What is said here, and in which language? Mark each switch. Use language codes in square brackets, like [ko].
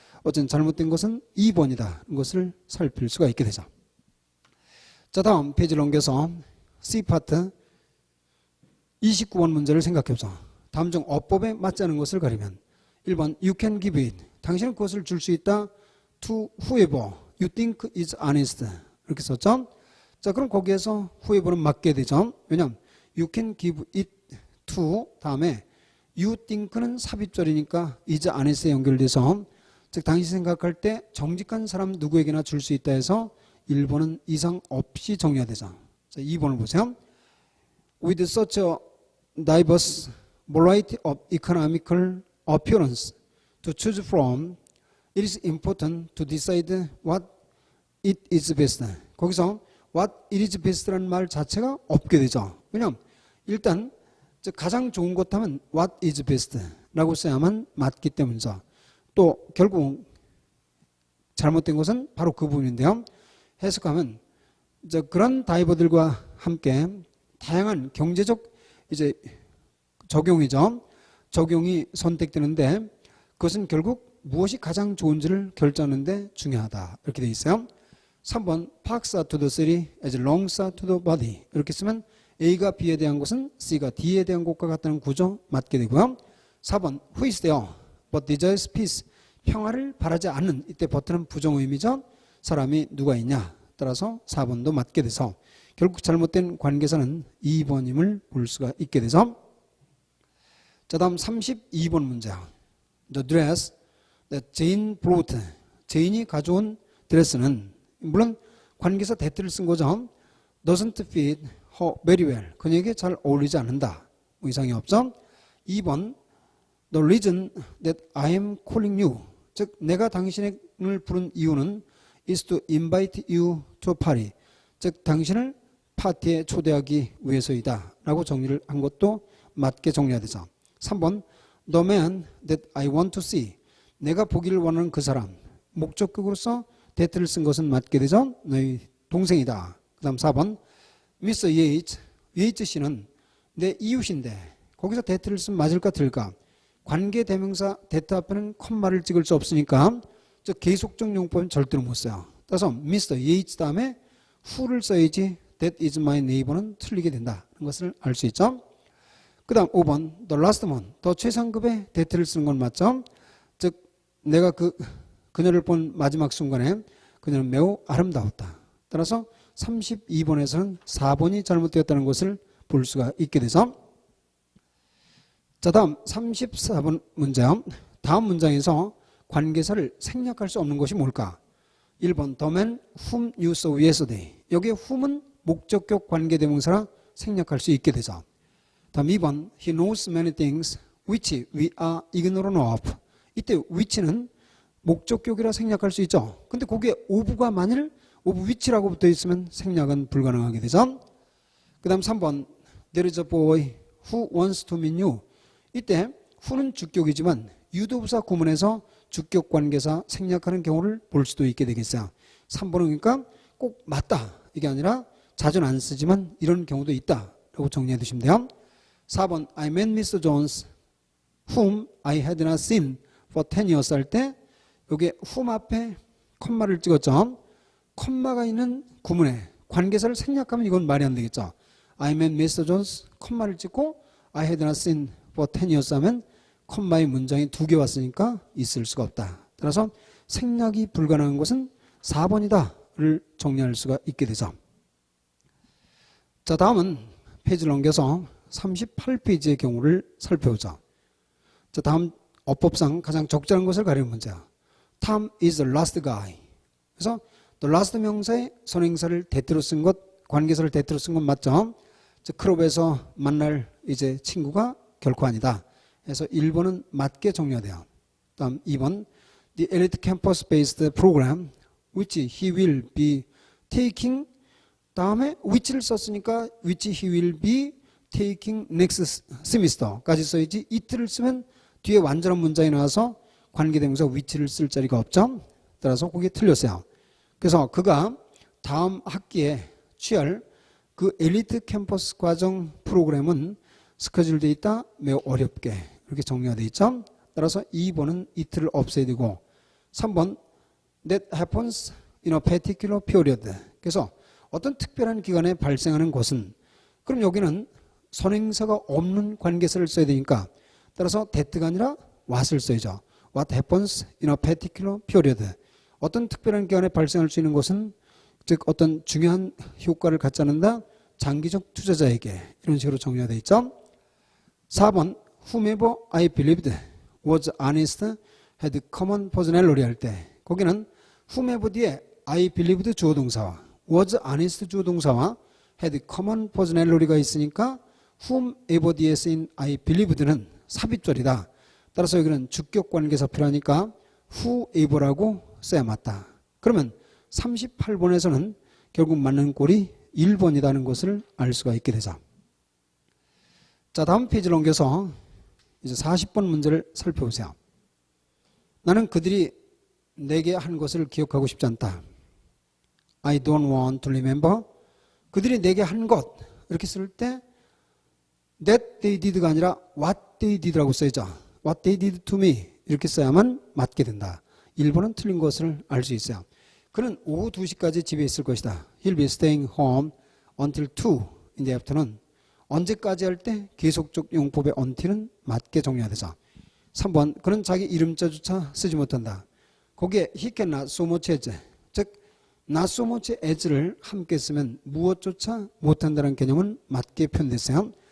[ko] 어쨌든 잘못된 것은 2번이다. 이것을 살필 수가 있게 되죠. 자, 다음 페이지를 넘겨서 C 파트 29번 문제를 생각해보자. 다음 중 어법에 맞지 않은 것을 가리면 1번 [en] You can give it. [ko] 당신은 그것을 줄 수 있다. [en] To whoever you think is honest. [ko] 이렇게 썼죠. 자, 그럼 거기에서 whoever는 맞게 되죠. 왜냐하면 [en] You can give it to [ko] 다음에 You think는 삽입절이니까 [en] is honest [ko] 에 연결돼서 즉 당신이 생각할 때 정직한 사람 누구에게나 줄 수 있다 해서 1번은 이상 없이 정리가 되죠. 자, 2번을 보세요. [en] With such a diverse variety of economical appearance to choose from, it is important to decide what it is best. [ko] 거기서 [en] what it is best [ko] 라는 말 자체가 없게 되죠. 왜냐하면 일단 가장 좋은 것 하면 [en] what is best [ko] 라고 써야만 맞기 때문이죠. 또 결국 잘못된 것은 바로 그 부분인데요. 해석하면 그런 다이버들과 함께 다양한 경제적 이제 적용이죠. 적용이 선택되는데 그것은 결국 무엇이 가장 좋은지를 결정하는 데 중요하다. 이렇게 되어 있어요. [en] 3번 Parks are to the city as longs are to the body. [ko] 이렇게 쓰면 A가 B에 대한 것은 C가 D에 대한 것과 같다는 구조 맞게 되고요. [en] 4번 Who is there but desires peace. [ko] 평화를 바라지 않는 이때 버트는 부정의미죠. 사람이 누가 있냐. 따라서 4번도 맞게 돼서 결국 잘못된 관계사는 2번임을 볼 수가 있게 되죠. 자, 다음 32번 문제. [en] The dress that Jane brought. [ko] 제인이 가져온 드레스는 물론 관계사 that를 쓴 거죠. [en] Doesn't fit her very well. [ko] 그녀에게 잘 어울리지 않는다. 뭐 이상이 없죠. [en] 2번 The reason that I am calling you. [ko] 즉 내가 당신을 부른 이유는 [en] is to invite you to a party. [ko] 즉 당신을 파티에 초대하기 위해서이다. 라고 정리를 한 것도 맞게 정리해야 되죠. [en] 3번 The man that I want to see. [ko] 내가 보기를 원하는 그 사람. 목적격으로서 that를 쓴 것은 맞게 되죠. 너희 동생이다. 그 다음 4번 Mr. Yates 씨는 내 이웃인데 거기서 that를 쓰면 맞을까 틀릴까? 관계 대명사 that 앞에는 콤마를 찍을 수 없으니까 즉 계속적 용법은 절대로 못 써요. 따라서 Mr. Yates 다음에 who를 써야지 [en] that is my neighbor [ko] 는 틀리게 된다는 것을 알 수 있죠. 그 다음 5번 [en] the last man. [ko] 더 최상급의 that를 쓰는 건 맞죠. 즉 내가 그녀를 본 마지막 순간에 그녀는 매우 아름다웠다. 따라서 32번에서는 4번이 잘못되었다는 것을 볼 수가 있게 돼서 자, 다음 34번 문제요. 다음 문장에서 관계사를 생략할 수 없는 것이 뭘까? [en] 1번 the man whom you saw yesterday. [ko] 여기에 whom은 목적격 관계대명사라 생략할 수 있게 되죠. [en] 다음 2번 he knows many things which we are ignorant of. [ko] 이때 which는 목적격이라 생략할 수 있죠. 근데 거기에 of가 만일 of which라고 붙어 있으면 생략은 불가능하게 되죠. [en] 그 다음 3번 there is a boy who wants to meet you. [ko] 이때 who는 주격이지만 유도부사 구문에서 주격 관계사 생략하는 경우를 볼 수도 있게 되겠어요. 3번은 그러니까 꼭 맞다 이게 아니라 자주는 안 쓰지만 이런 경우도 있다 라고 정리해 두시면 돼요. [en] 4번 I met Mr. Jones whom I had not seen for 10 years [ko] 할 때 여기에 whom 앞에 콤마를 찍었죠. 콤마가 있는 구문에 관계사를 생략하면 이건 말이 안 되겠죠. [en] I met Mr. [ko] Jones 콤마를 찍고 [en] I had not seen for 10 years [ko] 하면 콤마의 문장이 2개 왔으니까 있을 수가 없다. 따라서 생략이 불가능한 것은 4번이다를 정리할 수가 있게 되죠. 자, 다음은 페이지를 넘겨서 38페이지의 경우를 살펴보죠. 자, 다음 어법상 가장 적절한 것을 가리는 문제야. [en] Tom is the last guy. [ko] 그래서 the last 명사의 선행사를 대체로 쓴 것, 관계사를 대체로 쓴 건 맞죠? 클럽에서 만날 이제 친구가 결코 아니다. 그래서 1번은 맞게 정리가 돼요. [en] 다음 2번 The elite campus-based program which he will be taking 다음에 which를 썼으니까 which he will be taking next semester까지 써야지 it [ko] 를 쓰면 뒤에 완전한 문장이 나와서 관계대명사 which를 쓸 자리가 없죠. 따라서 그게 틀렸어요. 그래서 그가 다음 학기에 취할 그 엘리트 캠퍼스 과정 프로그램은 스케줄되어 있다 매우 어렵게 이렇게 정리가 되어 있죠. 따라서 2번은 it를 없애야 되고 3번 [en] that happens in a particular period. [ko] 그래서 어떤 특별한 기간에 발생하는 것은 그럼 여기는 선행사가 없는 관계사를 써야 되니까 따라서 that가 아니라 what을 써야죠. [en] What happens in a particular period. [ko] 어떤 특별한 기간에 발생할 수 있는 것은 즉 어떤 중요한 효과를 갖지 않는다. 장기적 투자자에게 이런 식으로 정리가 되어 있죠. [en] 4번 whomever I believed was honest had common personality 할 때 거기는 whomever 뒤에 I believed 주어 동사와 was honest 주어 동사와 had common personality가 있으니까 whomever 뒤에 쓰인 I believed는 삽입절이다. [ko] 따라서 여기는 주격 관계사 필요하니까 whoever라고 써야 맞다. 그러면 38번에서는 결국 맞는 꼴이 1번이라는 것을 알 수가 있게 되죠. 자, 다음 페이지를 넘겨서 이제 40번 문제를 살펴보세요. 나는 그들이 내게 한 것을 기억하고 싶지 않다. [en] I don't want to remember. [ko] 그들이 내게 한 것 이렇게 쓸 때 [en] that they did가 아니라 what they did라고 써야죠. What they did to me [ko] 이렇게 써야만 맞게 된다. 1번은 틀린 것을 알 수 있어요. 그는 오후 2시까지 집에 있을 것이다. [en] He'll be staying home until 2 in the afternoon. [ko] 언제까지 할 때 계속적 용법의 until은 맞게 정리해야 되죠. 3번 그는 자기 이름자조차 쓰지 못한다. 거기에 [en] he can not so much as [ko] 즉 not so much as를 함께 쓰면 무엇조차 못한다는 개념은 맞게 표현됐어요.